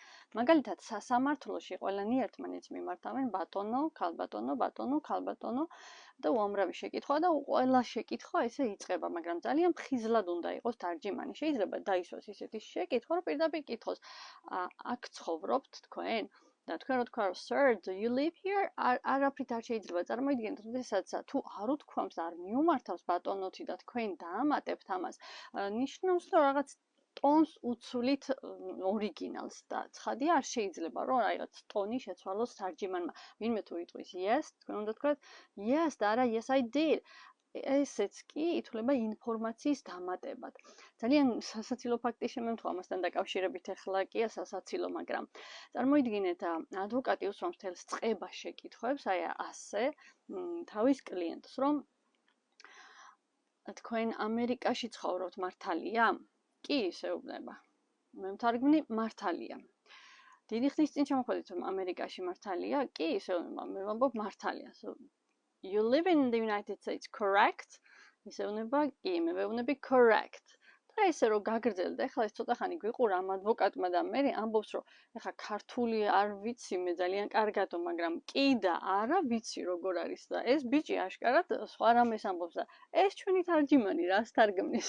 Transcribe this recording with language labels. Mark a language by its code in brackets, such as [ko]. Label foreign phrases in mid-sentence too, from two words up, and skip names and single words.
[ka] მაგალითად, სასამართლოში ყველანი ერთმანეთს მიმართავენ ბატონო, ქალბატონო, ბატონო, ქალბატონო და უამრავი შეკითხვა და ყველა შეკითხვა ესე იწყება, მაგრამ ძალიან ფხიზლად უნდა იყოს თარჯიმანი. შეიძლება დაისვას ისეთი შეკითხვა, რომ პირდაპირ კითხოს, აქ ცხოვრობთ თქვენ? და თქვენ რო თქვა, [en] sir, do you live here? [ka] არაფრით არ შეიძლება წარმოიდგინოთ, როდესაც თუ არ უთქვამს, არ მიუმართავს ბატონოთი და თქვენ დაამატებთ ამას, ნიშნავს, რომ რაღაც ტონს უცვლით ორიგინალს და ცხადია არ შეიძლება რომ რაღაც ტონი შეცვალოს თარჯიმანმა. ვინმე თუ იტყვის yes, თქვენ უნდა თქვათ yes და არა [en] yes I did. [ka] ესეც კი ითვლება ინფორმაციის დამატებად. ძალიან სასაცილო ფაქტი შემემთხვა ამასთან დაკავშირებით ახლა კი სასაცილო, მაგრამ წარმოიდგინეთ, ადვოკატი უსვამს თელს წყება შეკითხვებს, აი ასე თავის კლიენტს, რომ თქვენ ამერიკაში ცხოვრობთ, მართალია? კი, ისეუბნება. მე მთარგმნი მართალია. დიდი ხნის წინ ჩამოხვედით რომ ამერიკაში მართალია? კი, ისეუბნება. მე ვამბობ მართალია. [en] You live in the United States, correct? [ka] ისეუბნება, კი, მე ვეუბნები correct. და ესე რომ გაგრძელდა, ეხლა ეს ცოტა ხანი გვიყურა ამ ადვოკატმა და მე ამბობს რომ ეხლა ქართული არ ვიცი მე ძალიან კარგადო, მაგრამ კი და არა ვიცი როგორ არის და ეს ბიჭი აშკარად სხვა რამეს ამბობს და ეს ჩვენი თარჯიმანი რას თარგმნის?